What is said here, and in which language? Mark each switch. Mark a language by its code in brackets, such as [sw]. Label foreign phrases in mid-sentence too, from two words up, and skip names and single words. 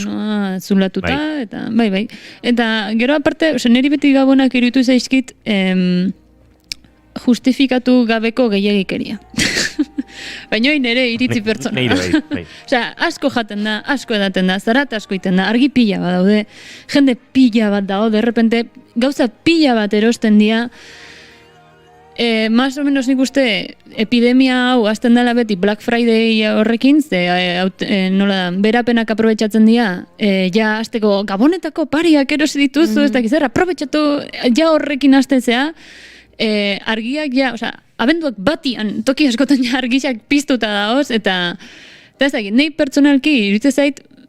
[eu] Timpanoa zulatuta, eta bai. Eta gero aparte, niri beti gabonak iruditu zaizkit, justifikatu gabeko gehiagikeria. Baina hori nire iritzi pertsona. Osea, asko jaten da, asko edaten da, zarat asko iten da, argi pila bat daude, jende pila bat dago, derrepente, gauza pila bat erosten dira, [es] más o menos [eu] nik uste epidemia hau azten dela beti Black Friday horrekin, berapenak aprobetxatzen dira, ja azteko gabonetako pariak erosi dituzu, ez dakiz, aprobetxatu ja horrekin aztezea, argiak abenduak batian toki askotan argiak piztuta daoz, eta ez dakit, nahi pertsonalki iruditzen zait,